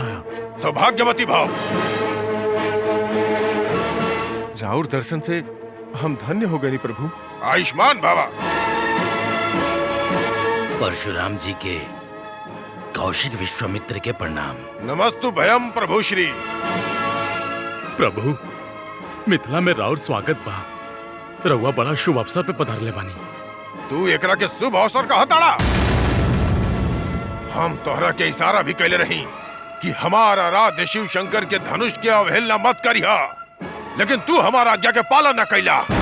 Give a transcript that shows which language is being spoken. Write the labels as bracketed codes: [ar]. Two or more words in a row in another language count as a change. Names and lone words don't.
[sa] सौभाग्यवती भाव। [bho] राउर दर्शन से हम धन्य हो गए प्रभु। [sa] आयुष्मान बाबा। [bho] परशुराम जी के कौशिक विश्वामित्र के प्रणाम। [sa] नमस्तु भयम प्रभु श्री। [bho] प्रभु, मिथिला में राउर स्वागत बा। रउआ बड़ा शुभ अवसर पे पधारले बानी। तू एकरा के शुभ अवसर का हताड़ा। हम तोहरा के इशारा भी कैले रही कि हमारा आराध्य शिव शंकर के धनुष के अवहेलना मत करिहा, लेकिन तू हमारा आज्ञा के पालन न कैला।